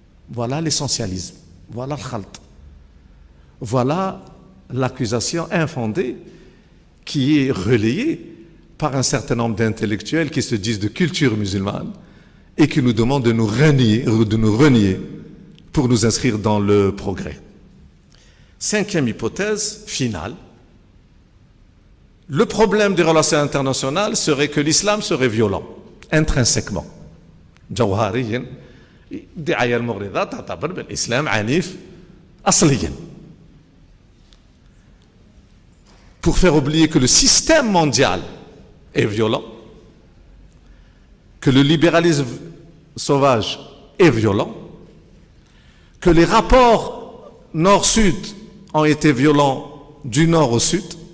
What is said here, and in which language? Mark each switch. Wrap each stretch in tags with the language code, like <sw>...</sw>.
<fr>Voilà l'essentialisme, voilà le khalt. Voilà l'accusation infondée qui est relayée par un certain nombre d'intellectuels qui se disent de culture musulmane et qui nous demandent de nous renier pour nous inscrire dans le progrès. Cinquième hypothèse finale, le problème des relations internationales serait que l'islam serait violent, intrinsèquement.</fr> <ar>جوهريا الدعاية المغرضة تعتبر بالإسلام عنيف أصليا.</ar> <fr>Pour faire oublier que le système mondial est violent, que le libéralisme sauvage est violent, que les rapports nord-sud ont été violents du nord au sud,</fr>